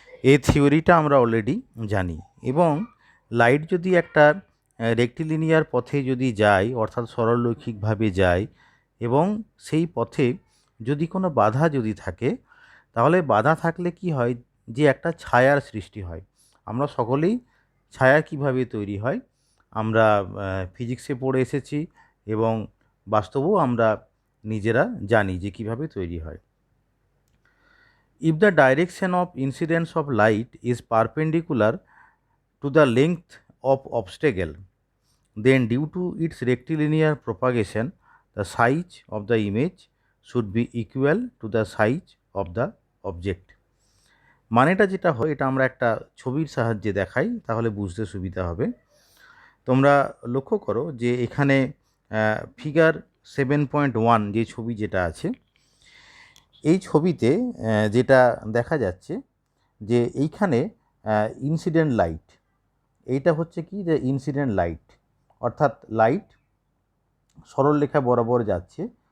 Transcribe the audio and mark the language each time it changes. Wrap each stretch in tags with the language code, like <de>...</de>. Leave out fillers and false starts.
<bn>এই থিওরিটা আমরা অলরেডি জানি। এবং লাইট যদি একটা রেক্টিলিনিয়ার পথে যদি যায়, অর্থাৎ সরলরৈখিকভাবে যায়, এবং সেই পথে যদি কোনো বাধা যদি থাকে, তাহলে বাধা থাকলে কি হয়, যে একটা ছায়ার সৃষ্টি হয়। আমরা সকলেই ছায়া কিভাবে তৈরি হয় আমরা ফিজিক্সে পড়ে এসেছি, এবং বাস্তবেও আমরা নিজেরা জানি যে কিভাবে তৈরি হয়।</bn> <en>If the direction of incidence of light is perpendicular to the length of obstacle, then due to its rectilinear propagation, the size of the image should be equal to the size of the object.</en> <bn>মানেটা যেটা হয়, এটা আমরা একটা ছবির সাহায্যে দেখাই, তাহলে বুঝতে সুবিধা হবে। তোমরা লক্ষ্য করো যে এখানে ফিগার 7.1 যে ছবি যেটা আছে, এই ছবিতে যেটা দেখা যাচ্ছে যে এইখানে ইনসিডেন্ট লাইট, এইটা হচ্ছে কি, যে ইনসিডেন্ট লাইট, অর্থাৎ লাইট সরলরেখা বরাবর যাচ্ছে।</bn>